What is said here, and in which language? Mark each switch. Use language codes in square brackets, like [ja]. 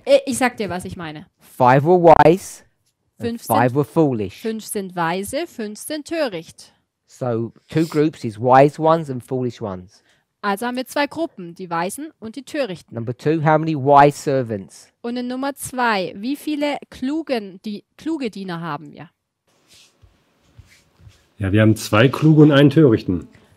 [de] Ich sag dir, was ich meine. [en] 5 were wise, and [de] 5 [en] 5 were foolish. [de] sind weise, 5 sind töricht. [en] So 2 groups is wise ones and foolish ones. [de] Also haben wir 2 Gruppen, die Weisen und die Törichten. [en] Number 2, how many wise servants? [de] Und in Nummer 2, wie viele kluge Diener haben wir? Ja, wir haben 2 kluge und einen törichten.